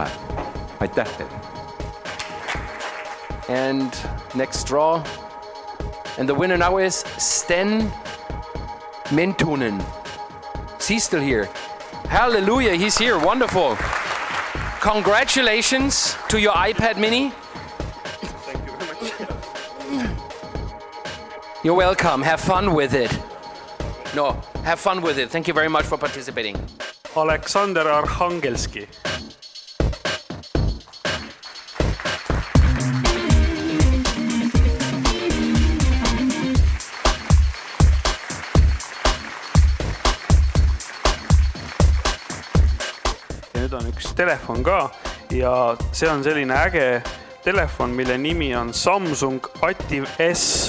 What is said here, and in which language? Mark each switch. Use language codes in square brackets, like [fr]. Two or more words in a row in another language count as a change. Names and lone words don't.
[et] Aitäh teile! [en] And next draw. And the winner now is Sten Mentunen. Is he still here? Hallelujah, he's here. Wonderful. Congratulations to your iPad mini. Thank you very much. You're welcome. Have fun with it. No, have fun with it. Thank you very much for participating. [et] Aleksander Arhangelski. Ja nüüd on üks telefon ka ja see on selline äge telefon, mille nimi on Samsung Active S.